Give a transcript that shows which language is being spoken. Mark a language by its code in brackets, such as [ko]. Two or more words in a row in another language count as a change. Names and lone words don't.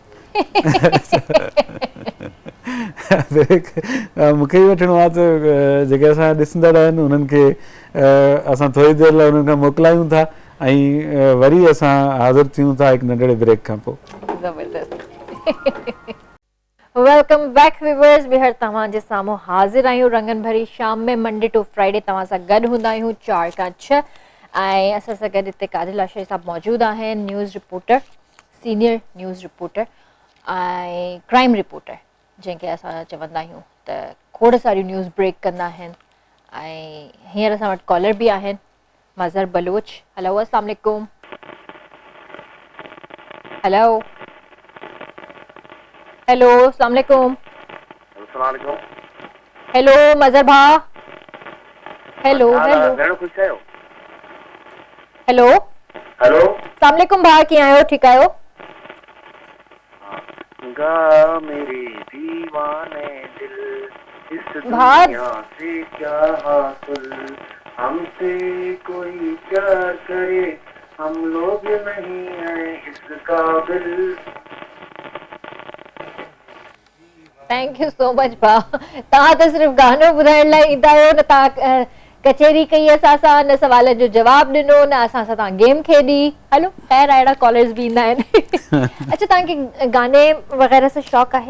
[sd] ब्रेक मूंखे ई वठिणो आहे त जेके असां ॾिसंदड़ आहिनि उन्हनि खे असां थोरी देरि लाइ उन्हनि खां मोकिलायूं था ऐं वरी असां हाज़िर थियूं था हिकु नंढड़े ब्रेक खां पोइ। [en] welcome back viewers, [sd] ॿीहर तव्हांजे साम्हूं हाज़िर आहियूं रंगन भरी शाम में, [en] Monday to Friday [sd] तव्हां सां गॾु हूंदा आहियूं 4 खां 6 ऐं असां सां गॾु हिते कादिल आशरी साहब मौजूदु आहिनि, [en] news reporter, senior news reporter [sd] ऐं [en] crime reporter [sd] जंहिंखे असां चवंदा आहियूं, त खोड़ सारियूं [en] news break [sd] कंदा आहिनि ऐं हींअर असां वटि कॉलर बि आहिनि, मज़हर बलोच। हेलो, [ar] السلام علیکم. [sd] हेलो हेलो, [ar] السلام علیکم. [sd] हेलो मज़हर भा। हेलो हेलो हेलो हेलो, [ar] السلام علیکم [sd] भा, कीअं आहियो? ठीकु आहियो? [hi] गा मेरे दीवाने दिल इस भाग। दुनिया से क्या हासिल, हमसे कोई प्यार करे, हम लोग नहीं हैं इस काबिल। [en] thank you so much भा। [sd] तव्हां त सिर्फ़ु गानो ॿुधाइण लाइ ईंदा आहियो, न तव्हां कचहरी कई असां सां, न सवाल जो जवाबु ॾिनो, न असां सां तव्हां गेम खेॾी। हलो ख़ैर, अहिड़ा कॉलर्स बि ईंदा आहिनि। अच्छा, तव्हांखे गाने वग़ैरह सां शौक़ु आहे?